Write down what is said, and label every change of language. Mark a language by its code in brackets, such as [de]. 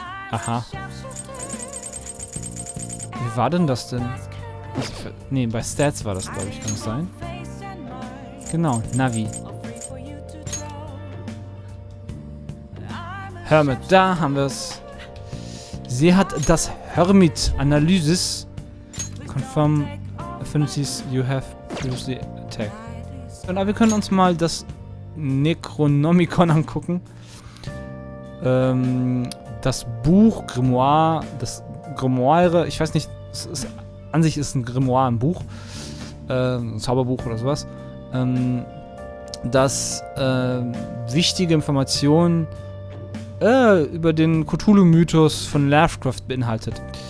[de] Aha. Wie war denn das denn? Ne, bei Stats war das, glaube ich, kann es sein? Genau, Navi. Hermit, da haben wir es. Sie hat das Hermit-Analysis. [en] Confirm affinities you have previously attacked. [de] Und wir können uns mal das Necronomicon angucken. Das Buch, Grimoire, das Grimoire, ich weiß nicht, es ist, an sich ist ein Grimoire ein Buch, ein Zauberbuch oder sowas, das wichtige Informationen über den Cthulhu-Mythos von Lovecraft beinhaltet.